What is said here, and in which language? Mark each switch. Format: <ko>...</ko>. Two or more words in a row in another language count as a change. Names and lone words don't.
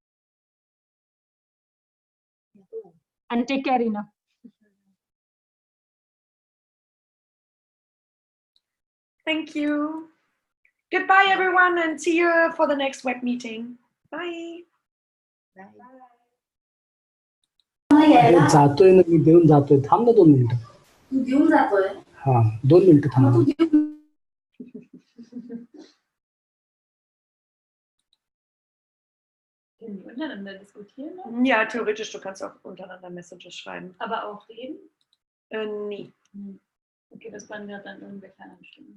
<en>And take care, Ina. Thank you. Goodbye, everyone, and see you for the next web meeting. Bye. Bye.</en> <mr>जातोय ना मी देऊन जातोय थांब ना 2 मिनिटं तू देऊन जातोय हा 2 मिनिटं थांब</mr> <de>Können die untereinander diskutieren? Ja, theoretisch, du kannst auch untereinander Messages schreiben. Aber auch reden? Nee. Okay, das waren ja dann irgendwelche anderen Stimmen.</de>